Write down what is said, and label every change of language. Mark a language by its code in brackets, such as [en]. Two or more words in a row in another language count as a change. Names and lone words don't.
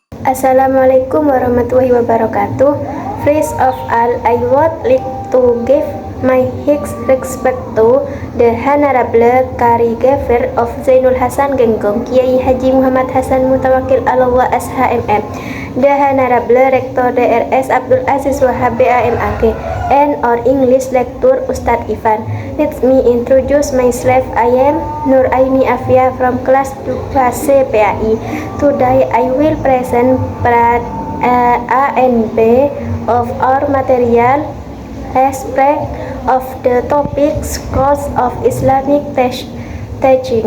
[ar] Assalamualaikum warahmatullahi wabarakatuh. [en] First of all, I would like to give my respect to the Honorable Caregiver of Zainul Hasan Genggong, Kiai Haji Muhammad Hasan Mutawakil Allah SHMM, the Honorable Rector DRS Abdul Aziz Wahab BAMAG, and our English lecturer Ustadz Ivan. Let me introduce myself. I am Nur Aini Afia from class 2C PAI. Today I will present part A and B of our material aspect of the topic Scholars of Islamic Teaching.